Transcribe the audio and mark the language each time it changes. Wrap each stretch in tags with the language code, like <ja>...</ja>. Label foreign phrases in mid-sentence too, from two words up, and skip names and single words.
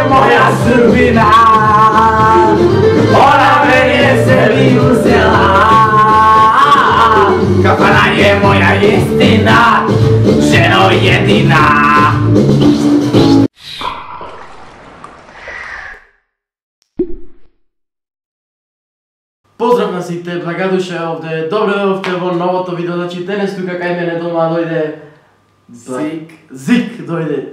<sr>moja sudbina. Ona mene sebi uzela. Kafana je moja istina, ženo jedina.</sr> <mk>Поздрав на сите, благодуше овде. Добре дојдовте во новото видео. Значи денес тука кај мене дома дојде Зик дојде.</mk>